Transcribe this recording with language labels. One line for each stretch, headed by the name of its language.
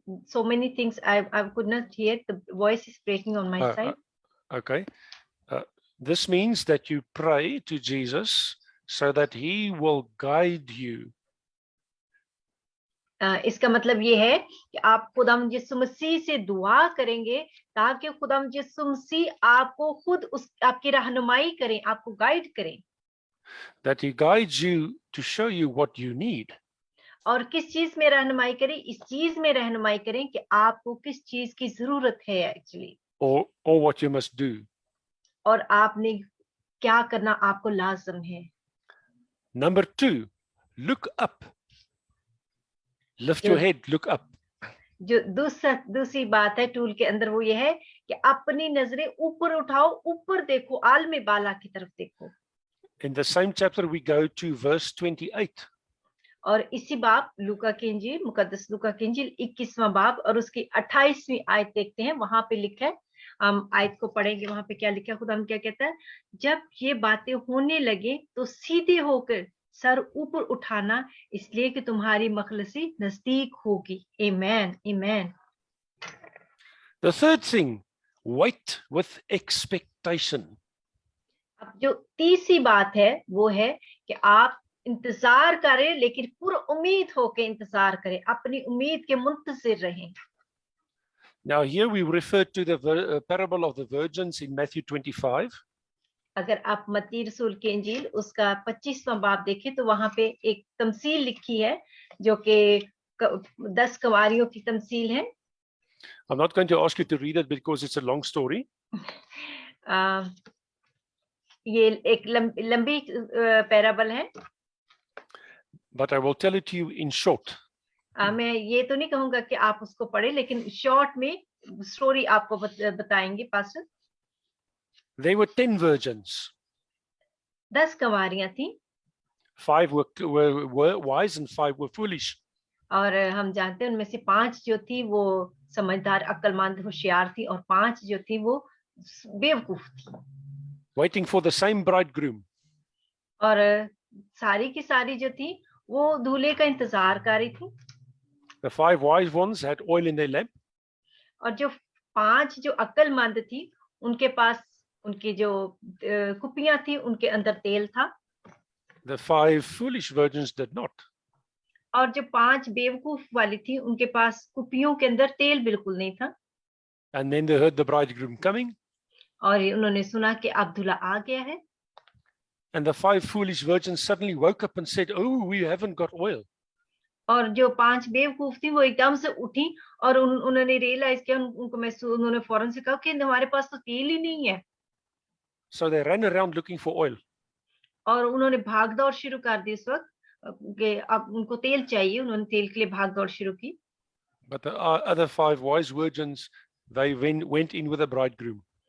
English: So many things I could not hear. The voice is breaking on my side. Okay. This means that you pray to Jesus so that he will guide you.
Hindi: इसका मतलब ये है कि आप खुदाम यीशु मसीह से दुआ करेंगे ताकि खुदाम यीशु मसीह आपको खुद आपकी रहनुमाई करें, आपको गाइड करें.
English: That he guides you to show you what you need.
Hindi: और किस चीज में रहनुमाई करें, इस चीज में रहनुमाई करें कि आपको किस चीज की जरूरत है actually.
English: Or what you must do.
Hindi: और आपने क्या करना आपको लाजम है.
English: Number 2, look up. Lift your head, look up.
Hindi: जो दूसरी बात है टूल के अंदर वो ये है कि अपनी नजरें ऊपर उठाओ, ऊपर देखो, आलमे बाला की तरफ देखो.
English: In the same chapter we go to verse 28.
Hindi: और इसी बाब लूका की इंजील मुकद्दस लूका की इंजील 21वां बाब और उसकी 28वीं आयत देखते हैं. वहां पे लिखा है, हम आयत को पढ़ेंगे. वहां पे क्या लिखा है, खुदा क्या कहता है, जब ये बातें होने लगे तो सीधे होकर सर ऊपर उठाना इसलिए कि तुम्हारी मखलसी नजदीक होगी.
English: Amen. Amen. The third thing, wait with expectation.
Hindi: अब जो तीसरी बात है वो है कि आप इंतजार करें लेकिन पूरा उम्मीद होकर इंतजार करें, अपनी उम्मीद के मुंतजिर रहें.
English: Now here we refer to the parable of the virgins in Matthew 25.
Hindi: अगर आप मत्ती रसूल की इंजील उसका 25वां बाब देखें तो वहां पे एक तमसील लिखी है जो कि 10 कंवारियों की तमसील है.
English: I'm not going to ask you to read it because it's a long story.
Hindi: ये एक लंबी पैराबल है.
English: But I will tell it to you in short.
Hindi: मैं ये तो नहीं कहूंगा कि आप उसको पढ़ें लेकिन शॉर्ट में स्टोरी आपको बताएंगे पास्टर.
English: There were 10 virgins.
Hindi: 10 कंवारियां थी.
English: 5 were wise and 5 were foolish.
Hindi: और हम जानते हैं उनमें से 5 जो थी वो समझदार, अक्लमंद, होशियार थी और 5 जो थी वो बेवकूफ थी.
English: Waiting for the same bridegroom.
Hindi: और सारी की सारी जो थी वो दूल्हे का इंतजार कर रही थी.
English: The 5 wise ones had oil in their lamp.
Hindi: और जो 5 जो अक्लमंद थी उनके पास उनकी जो कुपियां थी उनके अंदर तेल था.
English: The 5 foolish virgins did not.
Hindi: और जो 5 बेवकूफ वाली थी उनके पास कुपियों के अंदर तेल बिल्कुल नहीं था.
English: And then they heard the bridegroom coming.
Hindi: और उन्होंने सुना कि अब दूल्हा आ गया है.
English: And the 5 foolish virgins suddenly woke up and said, "Oh, we haven't got oil."
Hindi: और जो 5 बेवकूफ थी वो एकदम से उठी और उन्होंने रियलाइज किया, उन्होंने फौरन से कहा कि हमारे पास तो तेल ही नहीं है.
English: So they ran around looking for oil.
Hindi: और उन्होंने भाग दौड़ शुरू कर दी इस वक्त कि अब उनको तेल चाहिए. उन्होंने तेल के लिए भाग दौड़ शुरू की.
English: But the other 5 wise virgins, they went in with the bridegroom.